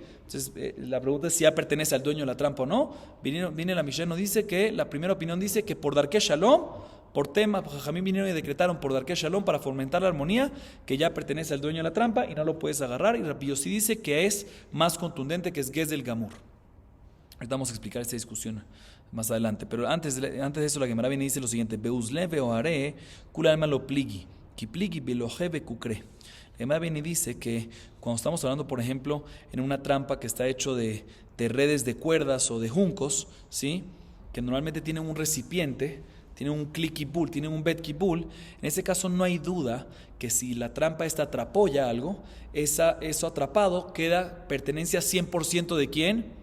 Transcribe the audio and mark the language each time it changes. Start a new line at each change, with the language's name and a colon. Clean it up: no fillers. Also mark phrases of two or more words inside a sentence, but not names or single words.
Spanish: Entonces la pregunta es si ya pertenece al dueño de la trampa o no. Viene la Mishnah, nos dice que la primera opinión dice que por
Hebrew: דרכי שלום,
Spanish: por tema, Jajamim vinieron y decretaron por
Hebrew: דרכי שלום
Spanish: para fomentar la armonía, que ya pertenece al dueño de la trampa y no lo puedes agarrar. Y Rabbi Yossi dice que es más contundente, que es
Hebrew: גזל גמור.
Spanish: Ahorita vamos a explicar esta discusión más adelante, pero antes de eso la Gemara viene y dice lo siguiente:
Aramaic: בעוזלי ואוהרי כולי עלמא לא פליגי, כי פליגי בלוחי בקוקרי.
Spanish: La Gemara viene y dice que cuando estamos hablando, por ejemplo, en una trampa que está hecho de redes de cuerdas o de juncos, ¿sí? Que normalmente tienen un recipiente, tienen un klikibul, tienen un betkibul, en ese caso no hay duda que si la trampa esta atrapó ya algo, eso atrapado pertenencia 100% de ¿quién?